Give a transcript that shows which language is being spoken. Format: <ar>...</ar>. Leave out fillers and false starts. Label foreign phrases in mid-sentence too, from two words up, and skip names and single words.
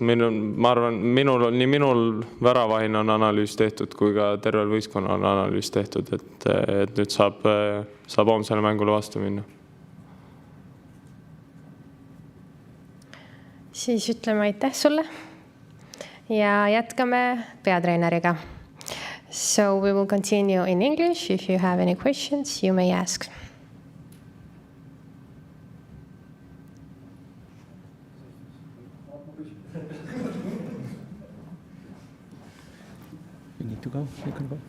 <et>Ma arvan, nii minul väravahina on analüüs tehtud, kui ka tervel võistkonna on analüüs tehtud, et nüüd saab homsele mängule vastu minna. Siis ütleme aitäh sulle ja jätkame peatreeneriga.</et> <en>So we will continue in English. If you have any questions, you may ask. You need to go? You can go.</en>